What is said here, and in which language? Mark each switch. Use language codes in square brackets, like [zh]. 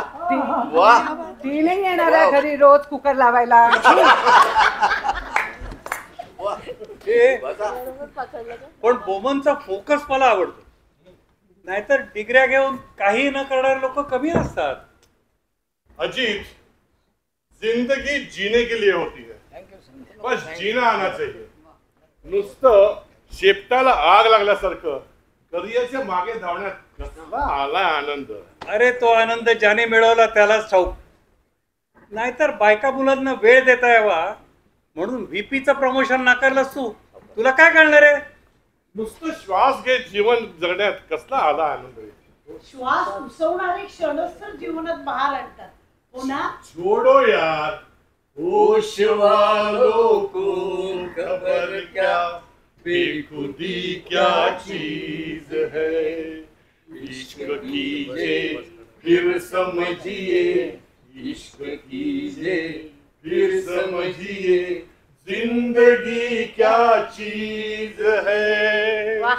[mr] ती नाही येणार आहे घरी रोज कुकर लावायला. पण बोमनचा फोकस मला आवडतो. नाहीतर डिग्र्या घेऊन काही न करणारे लोक कमी असतात. [hi] अजीत, जिंदगी जीने के लिए होती है, बस जीना आना चाहिए. [mr] नुसतं शेपटाला आग लागल्यासारखं करिअरच्या मागे धावण्यात कसला आला आनंद. अरे तो आनंद ज्याने मिळवला त्यालाच ठाऊक. नाहीतर बायका मुलांना वेळ देता यावा म्हणून VPचं प्रमोशन नाकारलंस तू. तुला काय कळणार आहे. नुसतं श्वास घेत जीवन जगण्यात कसला आला आनंद. श्वास उसवणारे क्षणच तर जीवनात बहार आणतात. हो ना. [hi] छोड़ो यार, होश वालों को खबर क्या, बेखुदी क्या चीज है. इश्क कीजिए फिर समझिए, इश्क कीजिए फिर समझिए, जिंदगी क्या चीज है.